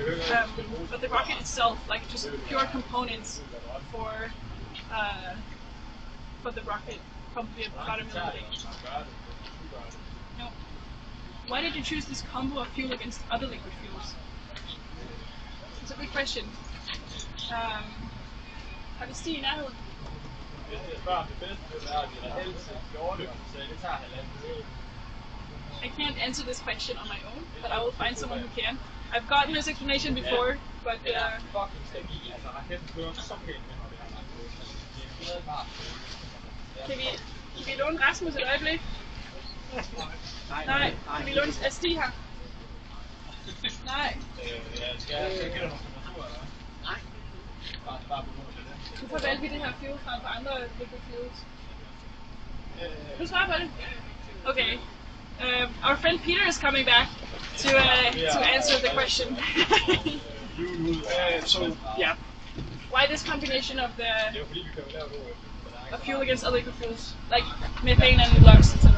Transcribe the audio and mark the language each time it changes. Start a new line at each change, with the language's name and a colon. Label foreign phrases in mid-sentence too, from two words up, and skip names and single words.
English: But the rocket itself, like just pure components for the rocket, probably about $1 million. Now, why did you choose this combo of fuel against other liquid fuels? It's a good question.
Danish: Har vi Stig i nærheden?
English: I can't answer this question on my own, but I will find someone who can. I've gotten this explanation before, but
Danish: kan vi låne Rasmus et øjeblik? Nej, kan vi låne Stig her? Nej. Hvorfor valgte vi det her fuel frem for andre
English: liquid fuels?
Danish: Du svarer på det? Okay.
English: Our friend Peter is coming back to answer the question. So yeah, why this combination of fuel against other liquid fuels, like methane and lux, etc.?